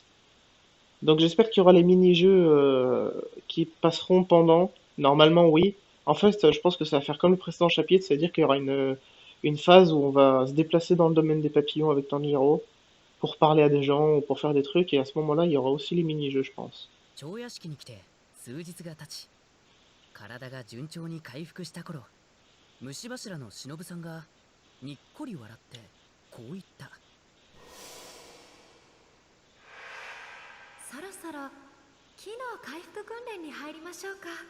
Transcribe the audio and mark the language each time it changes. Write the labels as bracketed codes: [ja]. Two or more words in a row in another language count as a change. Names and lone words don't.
[fr] Donc j'espère qu'il y aura les mini-jeux qui passeront pendant. Normalement, oui. En fait, je pense que ça va faire comme le précédent chapitre, c'est-à-dire qu'il y aura une phase où on va se déplacer dans le domaine des papillons avec Tanjiro pour parler à des gens ou pour faire des trucs, et à ce moment-là, il y aura aussi les mini-jeux, je pense. [ja] 蝶屋敷に来て数日が経ち、体が順調に回復した頃、虫柱の忍さんがにっこり笑ってこう言った。そろそろ機能回復訓練に入りましょうか。